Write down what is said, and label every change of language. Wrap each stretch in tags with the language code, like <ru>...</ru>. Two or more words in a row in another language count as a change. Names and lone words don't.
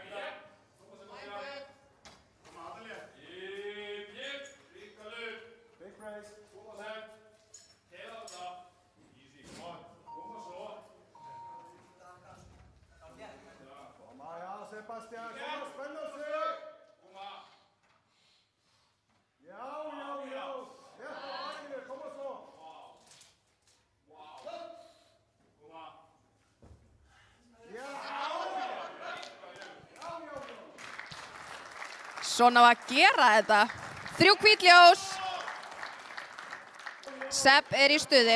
<en>Big raise.</en> <sv>Kom ja, Sebastian. Kom, spänn sig. Ja. Rätt på backen. Kom och så.</sv> <is>Svona á að gera þetta. 3 hvít ljós. Sepp er í stuði.</is>